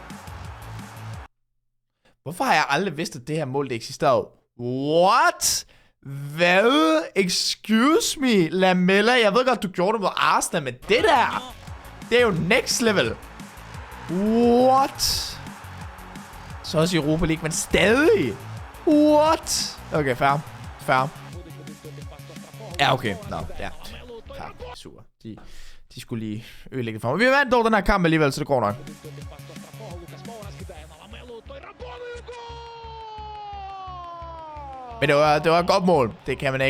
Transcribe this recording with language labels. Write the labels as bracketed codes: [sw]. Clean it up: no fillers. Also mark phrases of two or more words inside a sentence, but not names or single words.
[da] Hvorfor har jeg aldrig vidst, at det her mål det eksisterede? [en] What? Hvad? Excuse me, Lamella. [da] Jeg ved godt, du gjorde det mod Arsenal, men det der, det er jo [en] next level. What? [da] Så også i Europa League, men stadig. [en] What? Okay, fair. [da] Ja, okay. Nå, ja. [en] Fair. Super. [da] De skulle lige ødelægge for mig. Vi vandt dog den her kamp alligevel, så det går nok. Men det var et godt mål. Det kan man ikke.